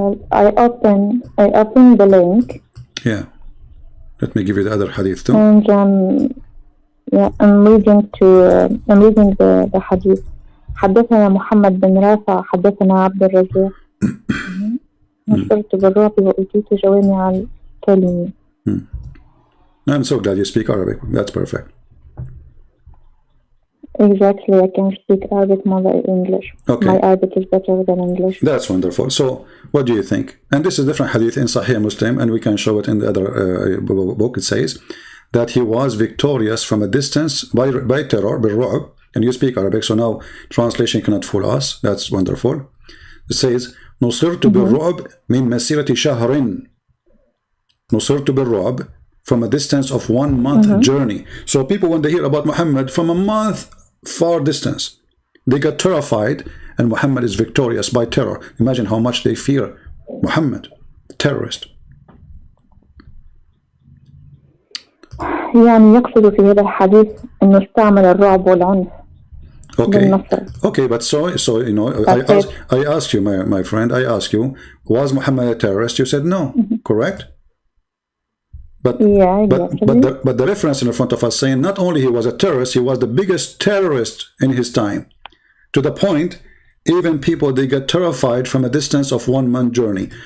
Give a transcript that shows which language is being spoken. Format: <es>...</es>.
<en>I open the link. Yeah. Let me give you the other hadith too. And I'm reading the hadith.</en> <ar>حدثنا محمد بن رافع حدثنا عبد الرزاق نصرت بالرعب وأوتيت جوامع الكلم.</ar> <en>I'm so glad you speak Arabic. That's perfect. Exactly, I can speak Arabic more than English. Okay. My Arabic is better than English. That's wonderful. So, what do you think? And this is different hadith in Sahih Muslim, and we can show it in the other book. It says that he was victorious from a distance by terror, بالرعب, and you speak Arabic, so now translation cannot fool us. That's wonderful. It says,</en> <ar>نصرت بالرعب من مسيرة شهر. نصرت بالرعب</ar> <en>from a distance of 1 month journey. So people, when they hear about Muhammad from a month far distance, they get terrified, and Muhammad is victorious by terror. Imagine how much they fear Muhammad, terrorist.</en> <ar>يعني يقصد في هذا الحديث أنه استعمل الرعب والعنف.</ar> <en>Okay, but so you know, I asked you, my friend, I asked you, was Muhammad a terrorist? You said no, correct? But the reference in front of us saying not only he was a terrorist, he was the biggest terrorist in his time, to the point even people, they get terrified from a distance of 1 month journey.</en>